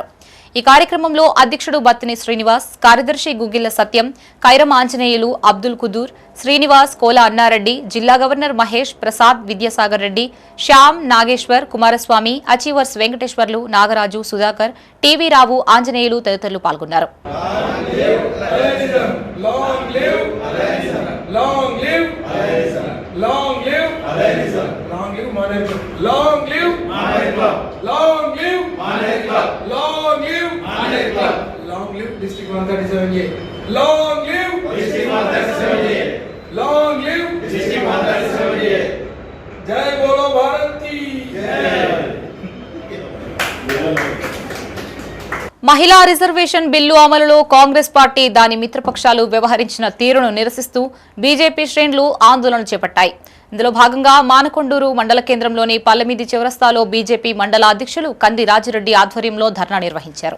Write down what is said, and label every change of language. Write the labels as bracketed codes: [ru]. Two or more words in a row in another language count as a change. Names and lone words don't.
[te] ఈ కార్యక్రమంలో అధ్యక్షుడు బత్తిని శ్రీనివాస్, కార్యదర్శి గుగ్గిళ్ల సత్యం, కైరం ఆంజనేయులు, అబ్దుల్ కుదూర్, శ్రీనివాస్, కోల అన్నారెడ్డి, జిల్లా గవర్నర్ మహేష్, ప్రసాద్, విద్యాసాగర్ రెడ్డి, శ్యామ్, నాగేశ్వర్, కుమారస్వామి, అచీవర్స్ వెంకటేశ్వర్లు, నాగరాజు, సుధాకర్, టీవీ రావు, ఆంజనేయులు తదితరులు పాల్గొన్నారు. [en] District 137A. Long live District 137A. Long live District 137A. [hi] Jai Bolo Bharat ki Jai. [te] మహిళా రిజర్వేషన్ బిల్లు అమలులో కాంగ్రెస్ పార్టీ దాని మిత్రపక్షాలు వ్యవహరించిన తీరును నిరసిస్తూ బీజేపీ శ్రేణులు ఆందోళన చేపట్టాయి. ఇందులో భాగంగా మానకొండూరు మండల కేంద్రంలోని పల్లమీది చౌరస్తాలో బీజేపీ మండల అధ్యక్షులు కంది రాజిరెడ్డి ఆధ్వర్యంలో ధర్నా నిర్వహించారు.